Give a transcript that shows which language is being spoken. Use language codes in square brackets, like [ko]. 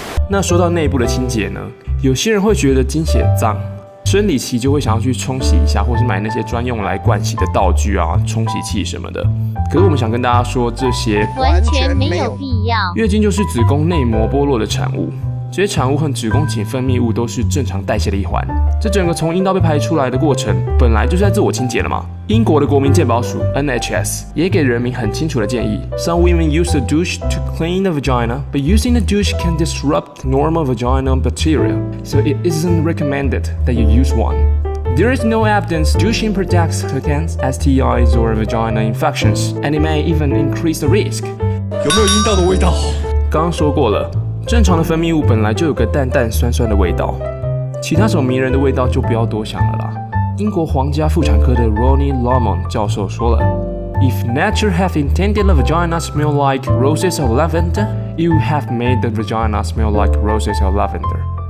[zh] 那说到内部的清洁呢，有些人会觉得经血脏，生理期就会想要去冲洗一下，或是买那些专用来盥洗的道具啊、冲洗器什么的。可是我们想跟大家说，这些完全没有必要。月经就是子宫内膜剥落的产物，这些产物和子宫颈分泌物都是正常代谢的一环。这整个从阴道被排出来的过程，本来就是在自我清洁了嘛。英国的国民健保署 NHS 也给人民很清楚的建议 ： [en] Some women use the douche to clean the vagina, but using the douche can disrupt normal vaginal bacteria, so it isn't recommended that you use one. There is no evidence douching protects against STIs or vaginal infections, and it may even increase the risk. [zh] 有没有阴道的味道？刚刚说过了，正常的分泌物本来就有个淡淡酸酸的味道，其他什么迷人的味道就不要多想了啦。英国皇家妇产科的 Ronnie Lomond 教授说了 [en] ：If nature have intended the vagina smell like roses or lavender, you have made the vagina smell like roses or lavender.